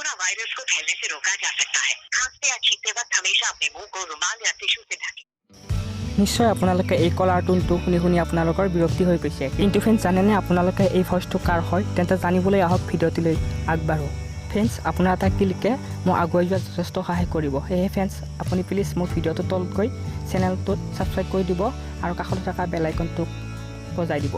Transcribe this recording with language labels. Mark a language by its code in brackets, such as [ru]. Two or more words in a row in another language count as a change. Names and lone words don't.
[hi] वायरस को फैलने से रोका जा सकता है। खांसते या छींकते वक्त हमेशा अपने मुंह को रुमाल या टिश्यू से ढकें। [as] নিশ্চয় আপোনালোকে এই [en] caller toneটো [as] শুনি আপোনালোকৰ বিৰক্তি হৈ গৈছে, কিন্তু ফ্ৰেণ্ডছ জানেনে আপোনালোকে এই ভইচটো কাৰ হয়? তেন্তে জানিবলৈ আহক ভিডিঅ'টোলৈ আগবাঢ়ো। ফ্ৰেণ্ডছ, আপোনাৰ এটা ক্লিকে মোক আগুৱাই যোৱাত যথেষ্ট সহায় কৰিব। সেয়েহে ফ্ৰেণ্ডছ, আপুনি প্লিজ মোৰ ভিডিঅ'টো তলত গৈ চেনেলটোত ছাবস্ক্ৰাইব কৰি দিব আৰু কাষতে থকা [en] bell iconটো [as] বজাই দিব।